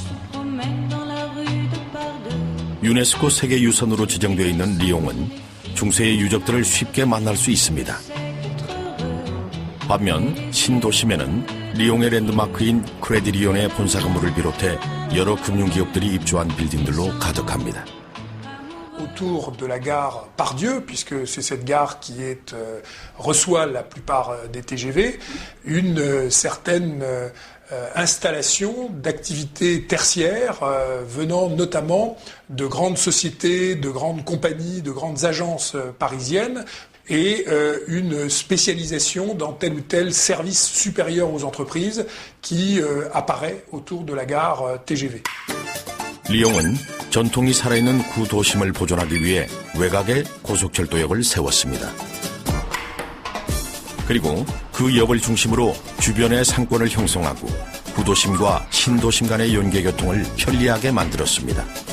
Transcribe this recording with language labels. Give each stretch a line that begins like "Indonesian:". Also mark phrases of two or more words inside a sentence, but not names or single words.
Korean: 유네스코 세계유산으로 지정되어 있는 리옹은 중세의 유적들을 쉽게 만날 수 있습니다. 반면 신도심에는 리옹의 랜드마크인 크레디리온의 본사 건물을 비롯해 여러 금융기업들이 입주한 빌딩들로 가득합니다.
French: Autour de la gare Pardieu, puisque c'est cette gare qui reçoit la plupart des TGV, une certaine installation d'activités tertiaires venant notamment de grandes sociétés, de grandes compagnies, de grandes agences parisiennes et une spécialisation dans tel ou tel service supérieur aux entreprises qui apparaît autour de la gare TGV.
Korean: 리옹은 전통이 살아있는 구도심을 보존하기 위해 외곽에 고속철도역을 세웠습니다. 그리고 그 역을 중심으로 주변의 상권을 형성하고 구도심과 신도심 간의 연계교통을 편리하게 만들었습니다.